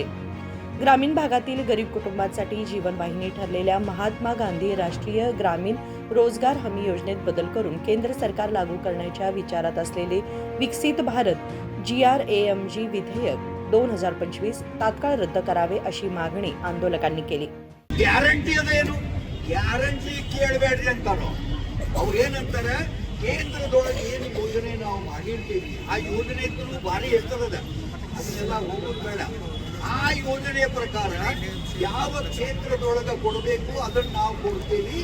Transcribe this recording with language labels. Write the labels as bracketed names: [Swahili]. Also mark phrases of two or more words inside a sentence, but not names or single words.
[Marathi] ग्रामीण भागातील गरीब कुटुंबांसाठी जीवनवाहिनी ठरलेल्या महात्मा गांधी राष्ट्रीय ग्रामीण रोजगार हमी योजनेत बदल करून केंद्र सरकार लागू करण्याच्या विचारात असलेले विकसित भारत GRAMG विधेयक 2025 तात्काळ रद्द करावे अशी मागणी आंदोलकांनी केली। [Kannada] ಗ್ಯಾರಂಟಿ ಅದೇನು ಗ್ಯಾರಂಟಿ ಕೇಳಬೇಡ್ರಿ ಅಂತಾರೋ ಅವ್ರು ಏನಂತಾರೆ ಕೇಂದ್ರದೊಳಗೆ ಏನು ಯೋಜನೆ ನಾವು ಮಾಡಿರ್ತೀವಿ ಆ ಯೋಜನೆ ಇದ್ರೂ ಭಾರಿ ಹೆಸರದ ಅದನ್ನೆಲ್ಲ ಹೋಗೋದು ಬೇಡ। ಆ ಯೋಜನೆಯ ಪ್ರಕಾರ ಯಾವ ಕ್ಷೇತ್ರದೊಳಗೆ ಕೊಡಬೇಕು ಅದನ್ನು ನಾವು ಕೊಡ್ತೀವಿ।